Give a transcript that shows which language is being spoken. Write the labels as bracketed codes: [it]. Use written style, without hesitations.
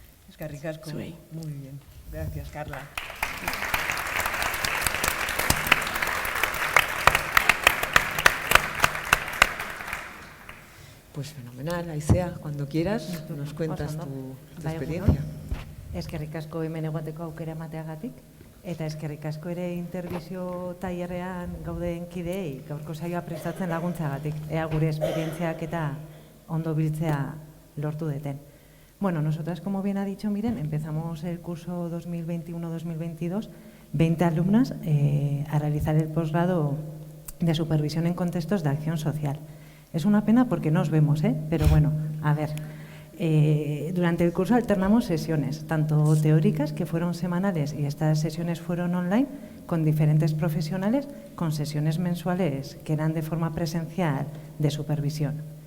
[eu] Eskerrik asko. [es] Muy bien. Gracias, Carla. Pues fenomenal, Aizea, cuando quieras nos cuentas tu experiencia. [eu] Eskerrik asko hemen egoteko aukera emateagatik, eta eskerrik asko ere interbizio tailerrean gauden kideei gaurko saioa prestatzen laguntzagatik. Ea gure esperientziak eta ondo biltzea lortu deten. [es] Bueno, nosotras, como bien ha dicho Miren, empezamos el curso 2021-2022, 20 alumnas a realizar el posgrado de supervisión en contextos de acción social. Es una pena porque no os vemos, pero bueno, a ver. Durante el curso alternamos sesiones, tanto teóricas, que fueron semanales, y estas sesiones fueron online, con diferentes profesionales, con sesiones mensuales que eran de forma presencial de supervisión.